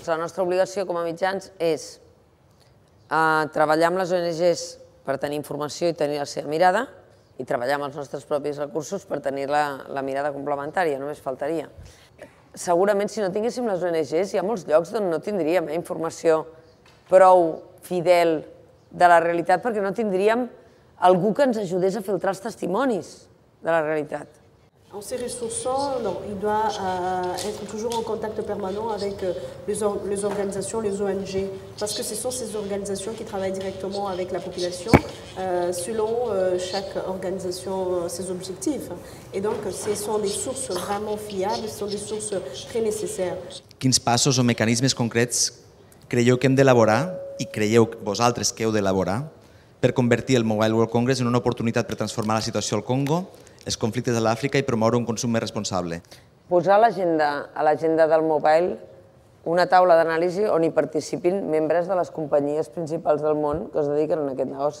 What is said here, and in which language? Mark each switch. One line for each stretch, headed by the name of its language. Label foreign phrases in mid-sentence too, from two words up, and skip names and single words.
Catalan: La nostra obligació com a mitjans és treballar amb les ONGs per tenir informació i tenir la seva mirada i treballar amb els nostres propis recursos per tenir la mirada complementària, només faltaria. Segurament, si no tinguéssim les ONGs, hi ha molts llocs on no tindríem informació prou fidel de la realitat perquè no tindríem algú que ens ajudés a filtrar els testimonis de la realitat.
French: En se ressourçant, il doit être toujours en contact permanent avec les organisations, les ONG, parce que ce sont ces organisations qui travaillent directement avec la population, selon chaque organisation ses objectifs. Et donc, ce sont des sources vraiment fiables, ce sont des sources très nécessaires.
Catalan: Quins passos o mecanismes concrets creieu que hem d'elaborar i creieu vosaltres que heu d'elaborar per convertir el Mobile World Congress en una oportunitat per transformar la situació al Congo, els conflictes de l'Àfrica i promoure un consum més responsable? Posar a l'agenda del Mobile una taula d'anàlisi on hi participin membres de les companyies principals del món que es dediquen a aquest negoci.